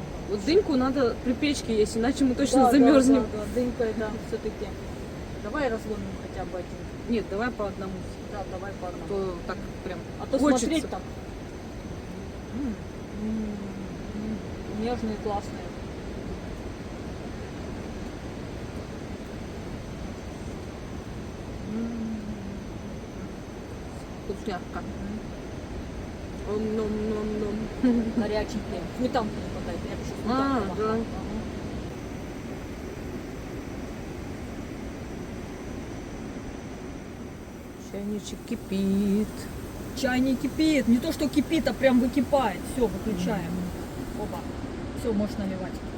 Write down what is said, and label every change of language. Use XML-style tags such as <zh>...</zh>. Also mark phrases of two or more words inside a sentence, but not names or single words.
<ru>Вот дыньку надо при печке есть, иначе мы точно Да, замерзнем. Да, да, дынькой, да, все-таки. Давай разломим хотя бы один. Нет, давай по одному. Да, давай по одному. То так прям А то хочется. смотреть так. Нежные, классные. Вкусняшка. Ном-ном-ном-ном. Горяченькие. Сметанку не хватает. Я бы еще А, сметанку да. махала. Чайничек кипит. Чай не кипит. Не то, что кипит, а прям выкипает. Все, выключаем. Опа. Все, можешь наливать.</ru>